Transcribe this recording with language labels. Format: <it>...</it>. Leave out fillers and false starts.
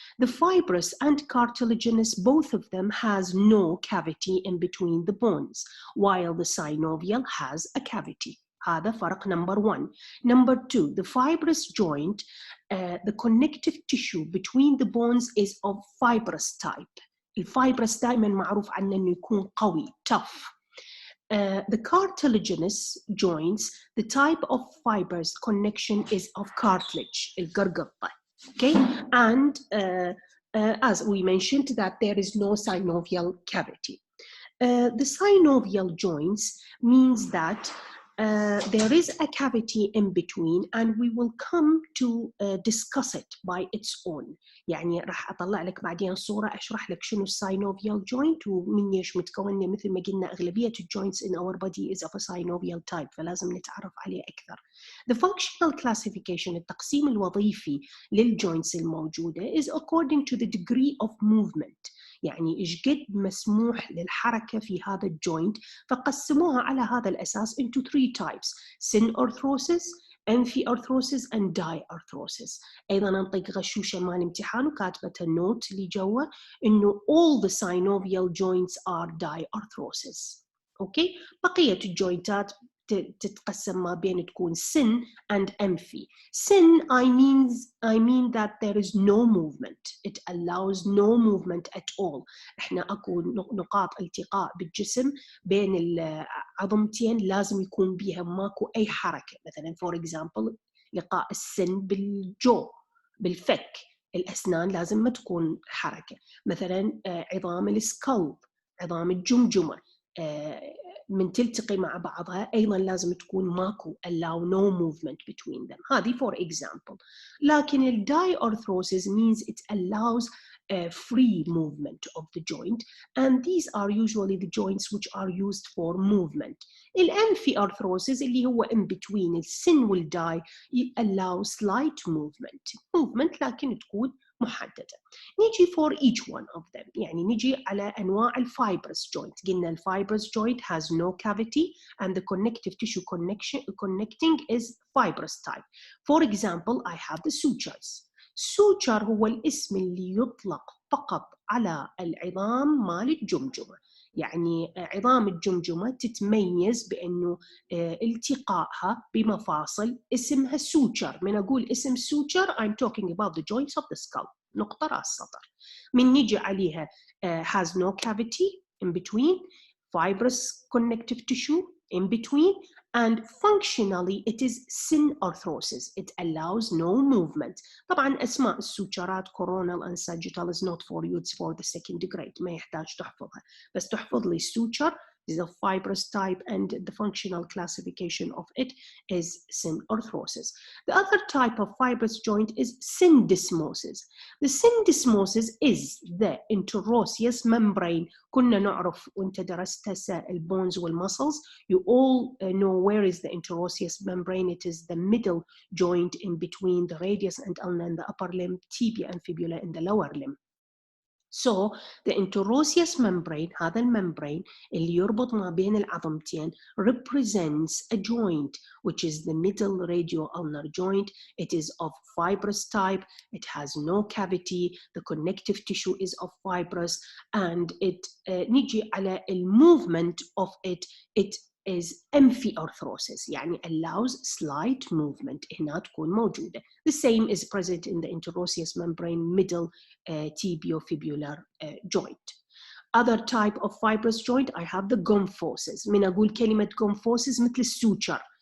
<en>The fibrous and cartilaginous, both of them has no cavity in between the bones, while the synovial has a cavity.</en> <ar>هذا فرق</ar> <en>number one. Number two, the fibrous joint, the connective tissue between the bones is of fibrous type.</en> <ar>الفايبرس دائما معروف عنه انه يكون قوي,</ar> <en>tough. The cartilaginous joints, the type of fibers connection is of cartilage, القرقطة. Okay, and as we mentioned that there is no synovial cavity. The synovial joints means that there is a cavity in between and we will come to discuss it by its own.</en> <ar>يعني راح أطلع لك بعدين صورة أشرح لك شنو synovial joint ومن ايش متكونة. مثل ما قلنا أغلبية</ar> <en>joints in our body is of a synovial type,</en> <ar>فلازم نتعرف عليه أكثر.</ar> <en>The functional classification,</en> <ar>التقسيم الوظيفي للjoints الموجودة</ar> <en>is according to the degree of movement.</en> <ar>يعني إيش قد مسموح للحركة في هذا الجوينت، فقسموها على هذا الأساس</ar> <en>into three types: synarthrosis, amphiarthrosis and diarthrosis.</en> <ar>أيضا أنطيك غشوشة مال امتحان وكاتبة النوت اللي جوا إنه</ar> <en>all the synovial joints are diarthrosis.</en> <ar>أوكي، بقية الجوينتات تتقسم ما بين تكون syn and amphi.</ar> <en>Syn, I mean that there is no movement. It allows no movement at all.</en> <ar>احنا اكو نقاط التقاء بالجسم بين العظمتين لازم يكون بيها ماكو اي حركة. مثلا</ar> <en>for example</en> <ar>لقاء السن بالجو بالفك، الاسنان لازم ما تكون حركة. مثلا عظام السكال، عظام الجمجمة من تلتقي مع بعضها أيضا لازم تكون ماكو,</ar> <en>allow no movement between them.</en> <ar>هذه</ar> <en>for example.</en> <ar>لكن ال</ar> <en>diarthrosis means it allows free movement of the joint, and these are usually the joints which are used for movement.</en> <ar>ال amphiarthrosis اللي هو</ar> <en>in between</en> <ar>السن والداي</ar> <en>allow slight movement</en> <ar>لكن تكون محددة. نيجي</ar> <en>for each one of them.</en> <ar>يعني نيجي على أنواع الفايبرس joint. قلنا الفايبرس</ar> <en>joint has no cavity and the connective tissue connecting is fibrous type. For example, I have the sutures.</en> <ar>suture هو الاسم اللي يطلق فقط على العظام مال الجمجمة. يعني عظام الجمجمة تتميز بأنه التقائها بمفاصل اسمها suture. من أقول اسم</ar> <en>suture I'm talking about the joints of the skull.</en> <ar>نقطة رأس سطر. من نيجي عليها</ar> <en>has no cavity in between, fibrous connective tissue in between, and functionally it is synarthrosis. It allows no movement.</en> <ar>طبعا أسماء السوتشرات</ar> <en>coronal and sagittal is not for you, it's for the second grade.</en> <ar>ما يحتاج تحفظها، بس تحفظ لي</ar> <en>suture is a fibrous type and the functional classification of it is synarthrosis. The other type of fibrous joint is syndesmosis. The syndesmosis is the interosseous membrane.</en> <ar>كنا نعرف وانت درست هسه البونز والmuscles.</ar> <en>You all know where is the interosseous membrane. It is the middle joint in between the radius and ulna in the upper limb, tibia and fibula in the lower limb. So the interosseous membrane,</en> <ar>هذا الممبرين اللي يربط ما بين العظمتين,</ar> <en>represents a joint which is the middle radio-ulnar joint. It is of fibrous type. It has no cavity. The connective tissue is of fibrous, and it</en> <ar>نيجي على</ar> <en>movement of it. It is amphiarthrosis,</en> <ar>يعني</ar> <en>allows slight movement.</en> <ar>هنا تكون موجودة.</ar> <en>The same is present in the interosseous membrane middle tibiofibular joint. Other type of fibrous joint, I have the gomphosis.</en> <ar>من أقول كلمة gomphosis مثل السوتشر.</ar>